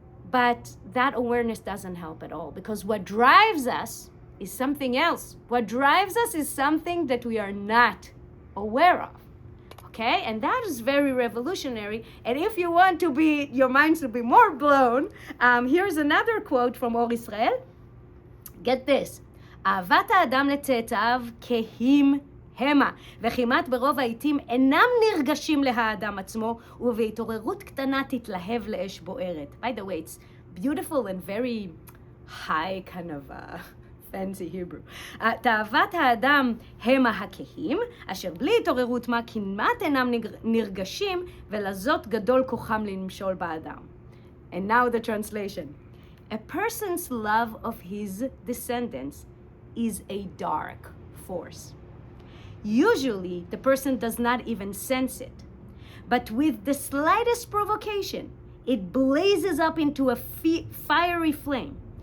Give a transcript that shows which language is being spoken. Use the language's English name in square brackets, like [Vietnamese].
[English] But that awareness doesn't help at all, because what drives us is something else. What drives us is something that we are not aware of. Okay, and that is very revolutionary. And if you want your minds to be more blown, here's another quote from Or Israel. Get this. [Hebrew] אהבת האדם לצאצאיו כהים המה, וכמעט ברוב העיתים אינם נרגשים להאדם עצמו, ובהתעוררות קטנה תתלהב לאש בוערת. [English] By the way, it's beautiful and very high kind of fancy Hebrew. [Hebrew] תאוות האדם המה הכהים, אשר בלי התעוררות מה כמעט אינם נרגשים, ולזאת גדול כוחם למשול באדם. [English] And now the translation. A person's love of his descendants is a dark force. Usually, the person does not even sense it. But with the slightest provocation, it blazes up into a fiery flame.